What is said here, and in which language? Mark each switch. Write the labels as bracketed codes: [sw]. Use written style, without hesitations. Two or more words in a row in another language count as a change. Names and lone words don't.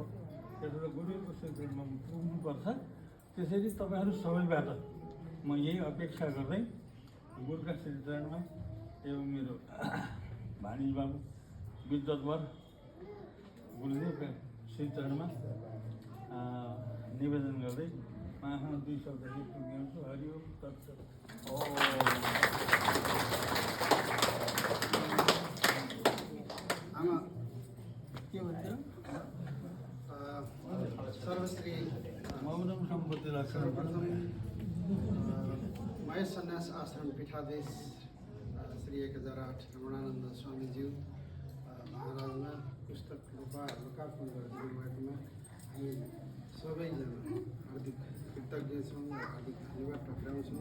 [ne] त्यसबाट गुरुको स्वीकृतिमा पुग्नुपर्छ। त्यसैले तपाईँहरू सबैबाट म यही अपेक्षा गर्दै गुरुका श्रीचरणमा एवं मेरो भानिज बाबु विद्वतवर गुरुदेवका श्रीचरणमा निवेदन गर्दै उहाँसँग 2 शब्द पुग्याउँछु। [sa] हरि ओम तत्सत। [ne] आमा के भन्छ सर्वश्री [sa] मौनम सम्पत्ति लक्षण [ne] महेश सन्यास आश्रम पीठाधीश श्री 1008 रमणानन्द स्वामीज्यू महाराजमा पुस्तक लोकार्पण गरिदिनु भएकोमा हामी सबैजना हार्दिक कृतज्ञ छौँ र हार्दिक धन्यवाद टक्राउँछौँ।